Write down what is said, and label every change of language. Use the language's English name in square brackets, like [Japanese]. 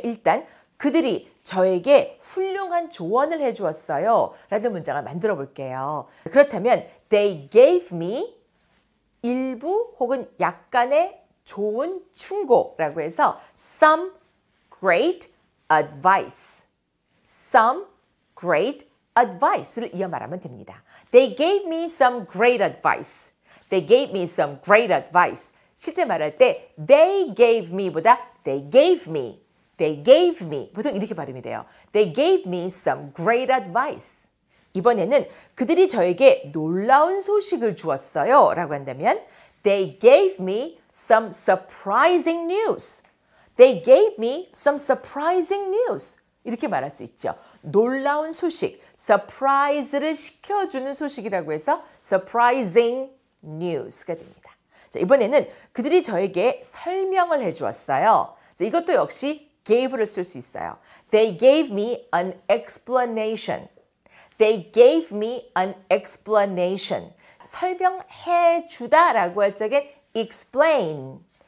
[Korean] 일단 그들이 저에게 훌륭한 조언을 해주었어요 라는 문장을 만들어 볼게요. 그렇다면 [English] they gave me [Korean] 일부 혹은 약간의 좋은 충고라고 해서 [English] some great advice. some great advice [Korean] 를 이어 말하면 됩니다. [English] They gave me some great advice. They gave me some great advice. [Korean] 실제 말할 때 [English] they gave me보다 they gave me. They gave me. [Korean] 보통 이렇게 발음이 돼요. [English] They gave me some great advice. [Korean] 이번에는 그들이 저에게 놀라운 소식을 주었어요 라고 한다면 [English] They gave me some surprising news. They gave me some surprising news. [Korean] 이렇게 말할 수 있죠. 놀라운 소식, surprise를 시켜주는 소식이라고 해서 surprising news가 됩니다. 자, 이번에는 그들이 저에게 설명을 해주었어요. 자, 이것도 역시 gave를 쓸 수 있어요. [English] They gave me an explanation. They gave me an explanation. [Korean] 설명해 주다라고 할 적엔 explain.